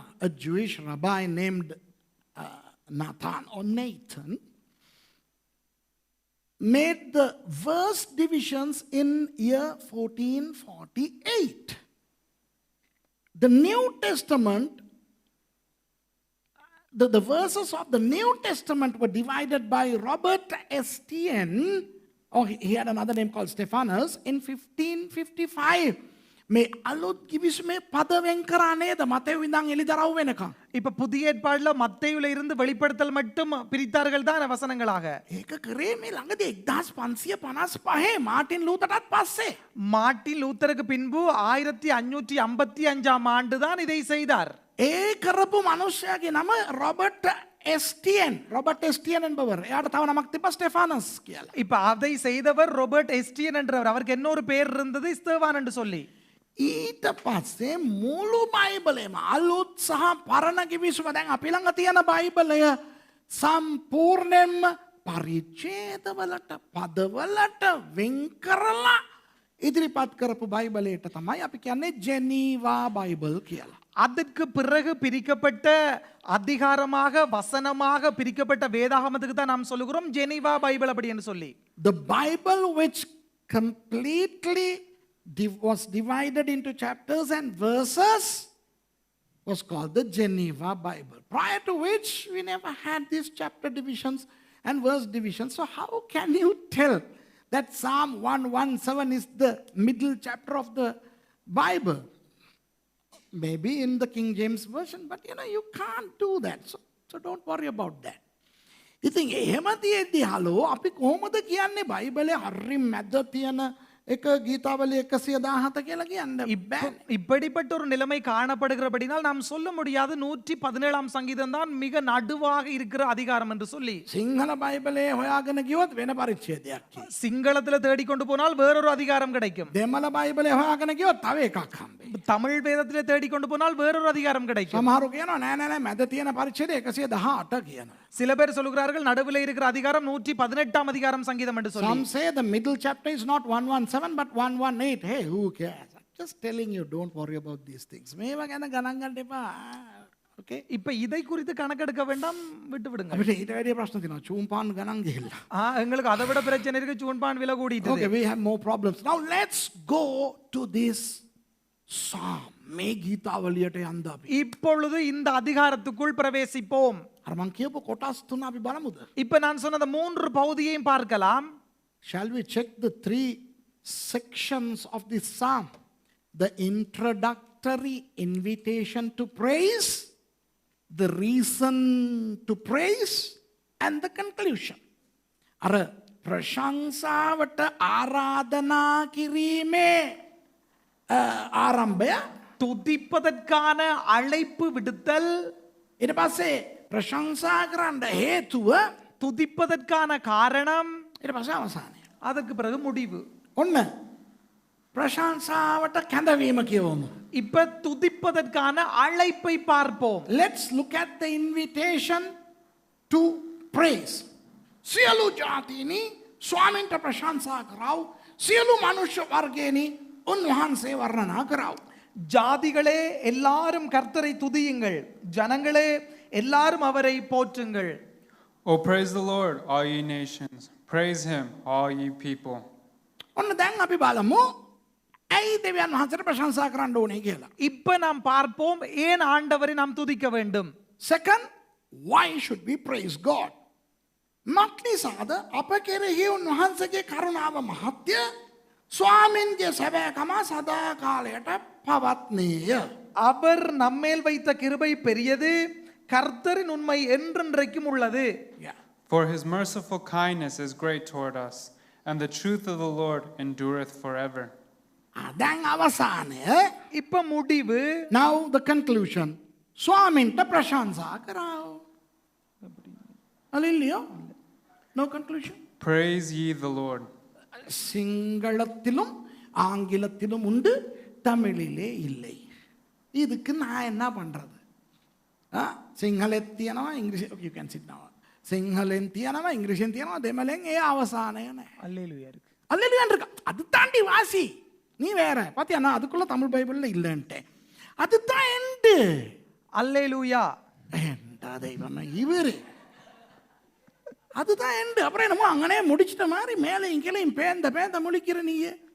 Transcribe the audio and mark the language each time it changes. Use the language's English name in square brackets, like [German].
[English] A Jewish rabbi named Nathan or Nathan made the verse divisions in year 1448. The New Testament, the verses of the New Testament were divided by Robert Estienne, or he had another name called Stephanus, in 1555. [Sinhala] මේ අලුත් කිවිසුමේ පද වෙන් කරා නේද Matthew ඉඳන් එලිදරව් වෙනකම්. [Tamil] இப்ப புதிய ஏற்பாடுல மத்தேயுல இருந்து வெளிப்படுத்தல் மட்டும் பிரித்தார்கள் தான் வசனங்களாக. [Sinhala] ඒක කරේ මේ ළඟදී 1555 මාටින් ලූතරටත් පස්සේ. [Tamil] மார்ட்டின் லூத்தருக்கு பின்பு 1555ஆம் ஆண்டு தான் இதை செய்தார். [Sinhala] ඒ කරපු මිනිසයාගේ නම රොබර්ට් එස්ටියන් [Tamil] என்பவர். [Sinhala] එයාට තව නමක් තිබ්බා ස්ටෙෆානස් කියලා. [Tamil] இப்ப அதை செய்தவர் ரோபர்ட் எஸ்டியன் என்றவர். அவருக்கு இன்னொரு பேர் இருந்தது ஸ்தேவான் என்று சொல்லி. [Sinhala] ඊට පස්සේ මුළු බයිබලෙම අලුත් සහ පරණ කිවිසුම දැන් අපි ළඟ තියෙන බයිබලය සම්පූර්ණයෙන්ම පරිච්ඡේදවලට පදවලට වෙන් කරලා ඉදිරිපත් කරපු බයිබලයට තමයි අපි කියන්නේ ජෙනීවා බයිබල් කියලා. [Tamil] அதற்கு பிறகு பிரிக்கப்பட்ட அதிகாரமாக வசனமாக பிரிக்கப்பட்ட வேதாகமத்துக்கு தான் நாம் சொல்லுகிறோம் ஜெனீவா பைபிள் அப்படி என்று சொல்லி. [English] The Bible which completely was divided into chapters and verses was called the Geneva Bible. Prior to which we never had these chapter divisions and verse divisions. So how can you tell that Psalm 117 is the middle chapter of the Bible? Maybe in the King James Version, but you can't do that. So don't worry about that. [Sinhala] ඉතින් එහෙම තියෙද්දි hello අපි කොහොමද කියන්නේ බයිබලයේ හරි මැද තියෙන එක ගීතාවලිය 117 කියලා කියන්න බෑ. [Tamil] இப்படிப்பட்ட ஒரு நிலைமை காணப்படுகிறபடினால் நாம் சொல்ல முடியாது 117ஆம் சங்கீதம் தான் மிக நடுவாக இருக்கிற அதிகாரம் என்று சொல்லி. [Sinhala] සිංහල බයිබලයේ හොයාගෙන ගියොත් වෙන පරිච්ඡේදයක්. [Tamil] சிங்களத்துல தேடிக் கொண்டு போனால் வேறொரு அதிகாரம் கிடைக்கும். [Sinhala] දෙමළ බයිබලයේ හොයාගෙන ගියොත් තව එකක් හම්බෙයි. [Tamil] தமிழ் வேதத்திலே தேடிக் கொண்டு போனால் வேறொரு அதிகாரம் கிடைக்கும். [Sinhala] සමහරු කියනවා නෑ මැද තියෙන පරිච්ඡේදය 118 කියනවා. [Tamil] சில பேர் சொல்கிறார்கள் நடுவில் இருக்கிற அதிகாரம் 118ஆம் அதிகாரம் சங்கீதம் என்று சொல்லி. [English] Some say the middle chapter is not 117 but 118. Hey, who cares? I'm just telling you, don't worry about these things. [Sinhala] මේවා ගැන ගණන් ගන්න එපා. Okay? [Tamil] இப்ப இதை குறித்து கணக்கெடுக்க வேண்டாம், விட்டு விடுங்க. [Sinhala] අපිට ඊට වැඩි ප්‍රශ්න තියෙනවා. චූම්පාන් ගණන් ගිහිල්ලා. [Tamil] எங்களுக்கு அதை விட பிரச்சனை இருக்கு, சூன்பான் விலை கூடிட்டது. [English] Okay, we have more problems. Now let's go to this psalm. [Sinhala] මේ ගීතාවලියට යන්න අපි. [Tamil] இப்பொழுது இந்த அதிகாரத்துக்குள் பிரவேசிப்போம். [Sinhala] අර මං කියපු කොටස් තුන අපි බලමුද? [Tamil] இப்ப நான் சொன்ன அந்த 3 பகுதியையும் பார்க்கலாம். [English] Shall we check the 3 sections of this psalm? The introductory invitation to praise, the reason to praise, and the conclusion. [Sinhala] අර ප්‍රශංසාවට ආරාධනා කිරීමේ ආරම්භය, [Tamil] துதிப்பதற்கான அழைப்பு விடுத்தல், [Sinhala] ඊට පස්සේ ප්‍රශංසා කරන්න හේතුව, [Tamil] துதிப்பதற்கான காரணம், [Sinhala] ඊට පස්සේ අවසානය. [Tamil] அதற்கு பிறகு முடிவு. [Sinhala] ඔන්න ප්‍රශංසාවට කැඳවීම කියවමු. [Tamil] இப்ப துதிப்பதற்கான அழைப்பை பார்ப்போம். [English] Let's look at the invitation to praise. [Sinhala] සියලු ජාතීනි ස්වාමින්ට ප්‍රශංසා කරව, සියලු මනුෂ්‍ය වර්ගයනි උන්වහන්සේ වර්ණනා කරව. [Tamil] ஜாதிகளே எல்லாரும் கர்த்தரை துதியுங்கள், ஜனங்களே எல்லாரும் அவரை போற்றுங்கள். [English] Oh, praise the Lord, all ye nations. Praise him, all ye people. [Sinhala] ඔන්න දැන් අපි බලමු ඇයි දෙවියන් වහන්සේට ප්‍රශංසා කරන්න ඕනේ කියලා. [Tamil] இப்ப நாம் பார்ப்போம் ஏன் ஆண்டவரை நாம் துதிக்க வேண்டும். [English] Second, why should we praise God? [Sinhala] මක්නිසාද අප කෙරෙහි උන්වහන්සේගේ කරුණාව මහත්ය, ස්වාමින්ගේ සැබෑකම සදා කාලයට පවත්නේය. [Tamil] அவர் நம்மேல் வைத்த கிருபை பெரியது, கர்த்தரின் உண்மை என்றென்றைக்கும் உள்ளது. [English] For his merciful kindness is great toward us, and the truth of the Lord endureth forever. [Sinhala] දැන් අවසානය. [Tamil] இப்ப முடிவு. [English] Now the conclusion. [Sinhala] ස්වාමින්ට ප්‍රශංසා කරාව. [English] Hallelujah. No conclusion. Praise ye the Lord. [Tamil] சிங்களத்திலும் ஆங்கிலத்திலும் உண்டு, தமிழிலே இல்லை. இதுக்கு நான் என்ன பண்றது? [Sinhala] සිංහලෙත් තියනවා, ඉංග්‍රීසි, [English] you can sit now. [Sinhala] සිංහලෙන් තියනවා, ඉංග්‍රීසියෙන් තියනවා, දෙමළෙන් ඒ අවසානය නැහැ. [Tamil] அல்லேலூயா இருக்கு. அல்லேலூயா இருக்கு. அது தாண்டி வாசி. நீ வேற. பாத்தியா நான் அதுக்குள்ள தமிழ் பைபிள்ல இல்லன்ட்டேன். அதுதான் எண்டு. அல்லேலூயா. ஏண்டா தெய்வமே இவரு. அதுதான் எண்டு. அப்புறம் என்னமோ அங்கனே முடிச்சிட்ட மாதிரி மேலையும் கீழையும் பேந்த முழிக்கிற நீயே.